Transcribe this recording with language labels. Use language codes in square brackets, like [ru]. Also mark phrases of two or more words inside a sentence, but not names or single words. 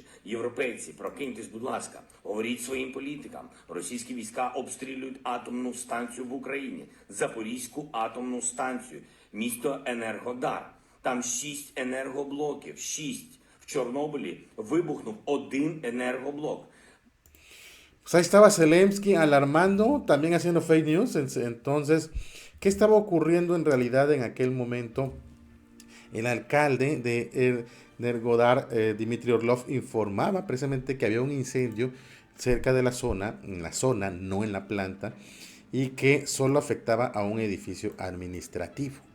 [uk] Європейці, прокиньтесь, будь ласка, говоріть своїм політикам. Російські війська обстрілюють атомну станцію в Україні. Запорізьку атомну станцію. Місто Енергодар. Там 6 енергоблоків. 6. В Чорнобилі вибухнув 1 енергоблок. [es] Pues ahí estaba Zelensky alarmando, también haciendo [en] fake news. [es] Entonces, ¿qué estaba ocurriendo en realidad en aquel momento? El alcalde de Energodar, Dmitry Orlov, informaba precisamente que había un incendio cerca de la zona, en la zona, no en la planta, y que solo afectaba a un edificio administrativo.